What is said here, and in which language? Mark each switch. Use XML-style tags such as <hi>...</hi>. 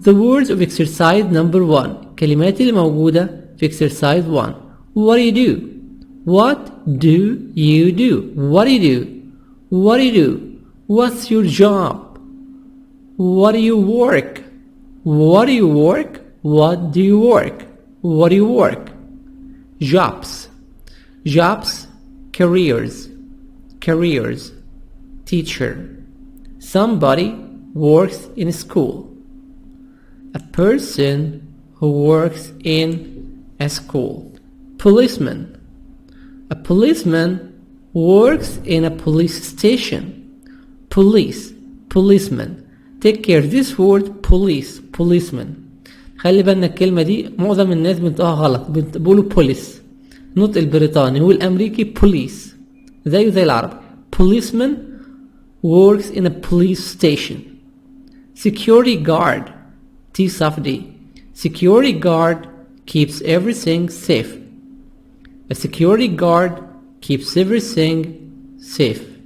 <en>The words of exercise number 1.</en> <ar>الكلمات اللي موجودة في exercise 1.</ar> <en>What do you do? What do you do? What do you do? What do you do? What's your job? What do you work? What do you work? What do you work? What do you work? Jobs. Jobs. Careers. Careers. Teacher. Somebody works in a school. A person who works in a school. Policeman. A policeman works in a police station. Police. Policeman. Take care. This word police. Policeman.</en> <ar>خلي بالنا الكلمة دي معظم الناس بنطقها غلط، بيقولوا police. النطق البريطاني والأمريكي police زيه زي العربي.</ar> <en>Policeman works in a police station. Security guard. T soft D. Security guard keeps everything safe. A security guard keeps everything safe.</en>